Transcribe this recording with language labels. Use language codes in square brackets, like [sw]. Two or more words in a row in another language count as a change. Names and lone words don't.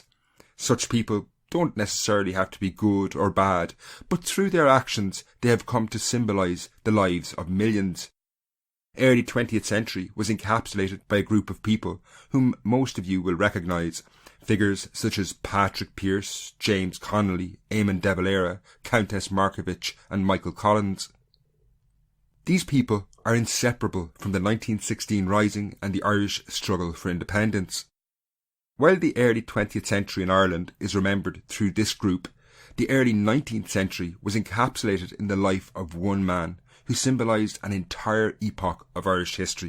[en] Such people don't necessarily have to be good or bad, but through their actions they have come to symbolise the lives of millions. Early 20th century was encapsulated by a group of people whom most of you will recognise, figures such as Patrick Pearse, James Connolly, Eamon de Valera, Countess Markievicz and Michael Collins. These people are inseparable from the 1916 Rising and the Irish struggle for independence. While the early 20th century in Ireland is remembered through this group, the early 19th century was encapsulated in the life of one man who symbolised an entire epoch of Irish history.